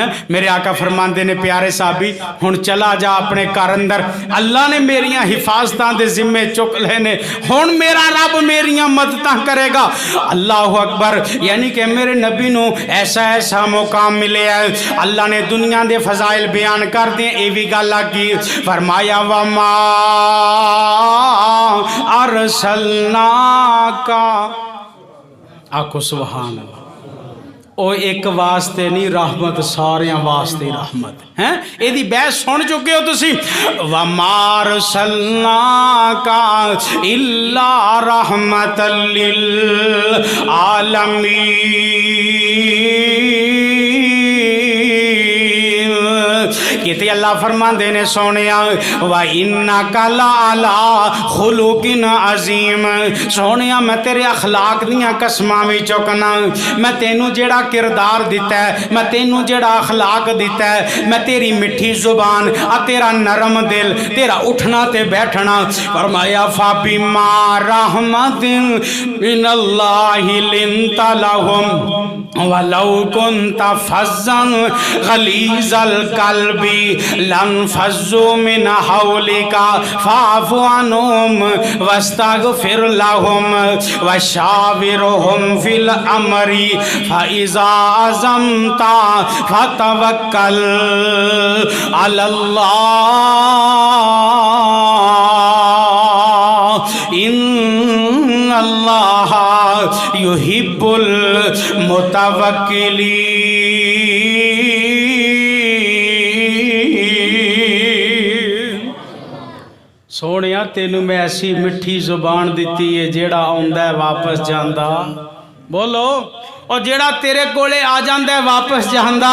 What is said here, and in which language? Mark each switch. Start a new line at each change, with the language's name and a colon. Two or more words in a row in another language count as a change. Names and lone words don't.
Punjabi: میرے آقا فرماتے نے پیارے صحابی ہُݨ چلا جا اپنے گھر اندر، اللہ نے میریاں حفاظتاں دے ذمے چُک لینے، ہُݨ میرا رب میریاں مدداں کرے گا.
Arabic: الله أكبر.
Punjabi: یعنی کہ میرے نبی نوں ایسا ایسا مقام ملے ہے. اللہ نے دنیا کے فضائل بیان کر دیے۔ ایہہ وی گل آکھی فرمایا
Arabic: وما أرسلناك,
Punjabi: आखो
Arabic: سبحان الله.
Punjabi: او اک واسطے نہیں رحمت، ساریاں واسطے رحمت ہے. یدی بحث سن چکے ہو تسی.
Arabic: وما أرسلناك إلا رحمة للعالمين.
Punjabi: کتے اللہ فرماندے نے سوہݨے
Arabic: وإنك لعلى خلق عظيم.
Punjabi: سوہݨے میں تیرے اخلاق دیاں قسماں بھی چکنا. میں تینوں جیہڑا کردار دتا ہے، میں تینوں جیہڑا اخلاق دتا ہے، میں تیری مٹھی زبان آ تیرا نرم دل، تیرا اٹھنا تے بیٹھنا.
Arabic: فرمایا فبما رحمة من الله لنت لهم ولو كنت فظا غليظ القلب لانفضوا من حولك فاعف عنهم واستغفر لهم وشاورهم في الأمر فإذا عزمت فتوكل على الله إن الله يحب المتوكلين.
Punjabi: سوہݨیا تینوں میں ایسی مٹھی زبان دتی ہے جیہڑا آندا ہے واپس جاندا. بولو اور جیہڑا تیرے کول آ جاتا ہے واپس جاتا.